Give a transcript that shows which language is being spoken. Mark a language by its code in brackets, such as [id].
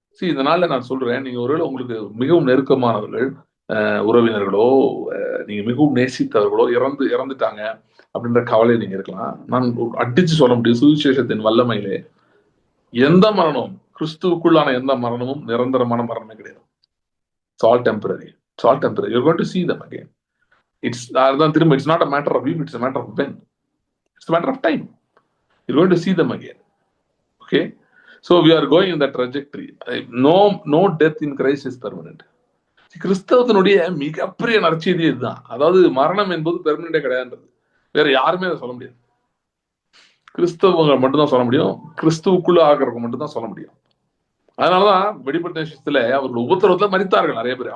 [ta] இதனால நான் சொல்றேன், நீங்க ஒருவேளை உங்களுக்கு மிகவும் நெருக்கமானவர்கள், உறவினர்களோ, நீங்க மிகவும் நேசித்தவர்களோ இறந்துட்டாங்க அப்படின்ற கவலை நீங்க இருக்கலாம். நான் அடிச்சு சொல்ல முடியும், சுவிசேஷத்தின் வல்லமையிலே எந்த மரணமும், கிறிஸ்துவுக்குள்ளான எந்த மரணமும் நிரந்தரமான மரணமே கிடையாது. [en] It's all temporary. It's all temporary. You're going to see them again. [ta] அதான் திரும்ப, [en] it's not a matter of if, it's a matter of when. It's a matter of time. You're going to see them again. Okay? So we are going in that trajectory. No death in Christ is permanent. [ta] கிறிஸ்தவத்தினுடைய மிகப்பெரிய நற்செய்தி இதுதான். அதாவது மரணம் என்பது பெர்மனண்டே கிடையாதுன்றது. வேற யாருமே அதை சொல்ல முடியாது. கிறிஸ்தவங்க மட்டும்தான் சொல்ல முடியும், கிறிஸ்துவுக்குள்ள ஆகிறவங்க மட்டும்தான் சொல்ல முடியும். அதனாலதான் வெளிப்படுத்தின விஷயத்துல அவர்கள் உபத்திரவத்துல மரித்தார்கள் நிறைய பேர்.